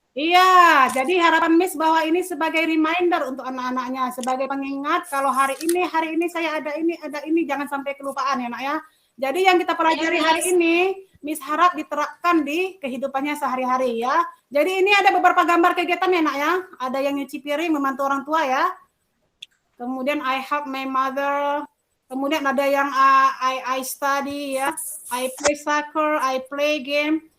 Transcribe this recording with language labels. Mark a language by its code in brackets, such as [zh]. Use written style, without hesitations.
[id] Iya, jadi harapan Miss bahwa ini sebagai reminder untuk anak-anaknya, sebagai pengingat kalau hari ini saya ada ini, jangan sampai kelupaan ya nak ya. Jadi yang kita pelajari Iya, hari Miss. ini, Miss harap diterapkan di kehidupannya sehari-hari ya. Jadi ini ada beberapa gambar kegiatan ya nak ya. Ada yang nyuci piring, membantu orang tua ya. Kemudian [en] I help my mother. [id] Kemudian ada yang [en] I study [id] ya. [en] I play soccer, I play game.